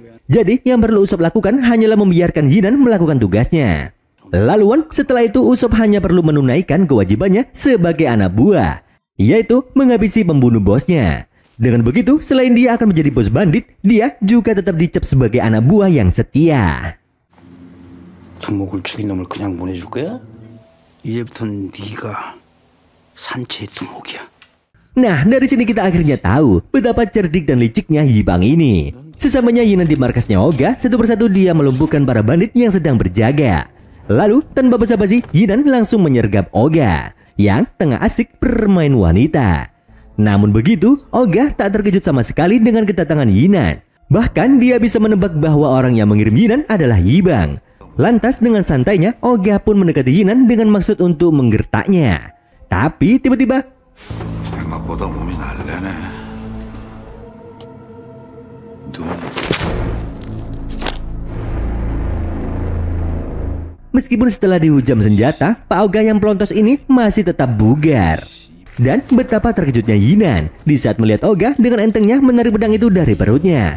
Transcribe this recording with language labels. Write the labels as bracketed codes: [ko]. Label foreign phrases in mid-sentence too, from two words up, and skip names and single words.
[id] Jadi yang perlu Usop lakukan hanyalah membiarkan Yinan melakukan tugasnya. Lalu setelah itu Usop hanya perlu menunaikan kewajibannya sebagai anak buah, yaitu menghabisi pembunuh bosnya. Dengan begitu, selain dia akan menjadi bos bandit, dia juga tetap dicap sebagai anak buah yang setia. [ko] 두목을 죽인 놈을 그냥 보내줄 거야? 이제부터는 네가 산채의 두목이야. [id] Nah, dari sini kita akhirnya tahu betapa cerdik dan liciknya Yibang ini. Sesamanya Yinan di markasnya Oga, satu persatu dia melumpuhkan para bandit yang sedang berjaga. Lalu, tanpa basa-basi, Yinan langsung menyergap Oga yang tengah asik bermain wanita. Namun begitu, Oga tak terkejut sama sekali dengan kedatangan Yinan. Bahkan dia bisa menebak bahwa orang yang mengirim Yinan adalah Yibang. Lantas dengan santainya, Oga pun mendekati Yinan dengan maksud untuk menggertaknya. Tapi tiba-tiba, [ko] 생각보다 몸이 날래네. [id] meskipun setelah dihujam senjata, Pak Oga yang pelontos ini masih tetap bugar. Dan betapa terkejutnya Yinan di saat melihat Oga dengan entengnya menarik pedang itu dari perutnya.